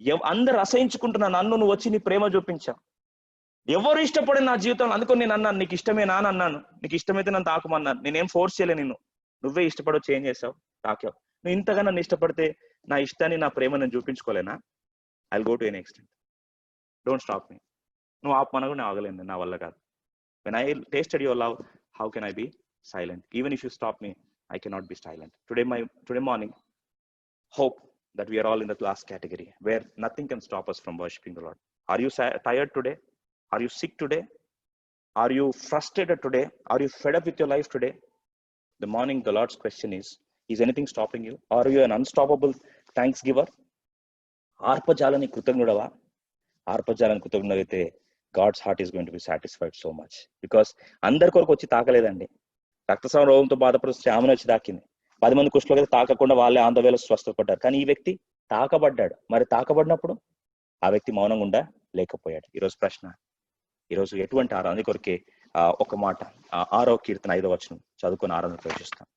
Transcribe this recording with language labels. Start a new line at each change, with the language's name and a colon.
Telugu: అందరు అసహించుకుంటున్నా నన్ను నువ్వు వచ్చి నీ ప్రేమ చూపించావు. ఎవరు ఇష్టపడి నా జీవితంలో, అందుకని నేను అన్నాను నీకు ఇష్టమేనా అని అన్నాను. నీకు ఇష్టమైతే నన్ను తాకమన్నాను, నేనేం ఫోర్స్ చేయలే నిన్ను, నువ్వే ఇష్టపడో చేంజ్ చేసావు, తాకావు. నువ్వు ఇంతగా నన్ను ఇష్టపడితే నా ఇష్టాన్ని నా ప్రేమ నేను చూపించుకోలేనా?
English: I go to any extent, don't stop me.
Telugu: నువ్వు ఆపమనగా నేను ఆగలేదు, నా వల్ల కాదు.
English: When I tasted your love, how can I be silent? Even if you stop me, I cannot be silent. Today morning, hope that we are all in the last category where nothing can stop us from worshiping the Lord. Are you tired today? Are you sick today? Are you frustrated today? Are you fed up with your life today? The morning, the Lord's question is anything stopping you? Are you an unstoppable thanksgiver?
Telugu: ఆర్పజాలని కృతజ్ఞుడవా? ఆర్పజాలని కృతజ్ఞుడైతే
English: God's heart is going to be satisfied so much.
Telugu: Because అందరి కొరకు వచ్చి తాకలేదండి. రక్తస్రావ రోగంతో బాధపడుతూ శ్యామను వచ్చి తాకింది. 10 మంది కుష్ఠరోగులు తాకకుండా వాళ్ళే ఆందోళనలో స్వస్థపడ్డారు. కానీ ఈ వ్యక్తి తాకబడ్డాడు. మరి తాకబడినప్పుడు ఆ వ్యక్తి మౌనంగా ఉండా లేకపోయాడు. ఈరోజు ప్రశ్న, ఈరోజు ఎటువంటి ఆరాధన కొరకే ఒక మాట 6వ కీర్తన 5వ వచనం చదువుకొని ఆరాధన ప్రవేశిస్తాం.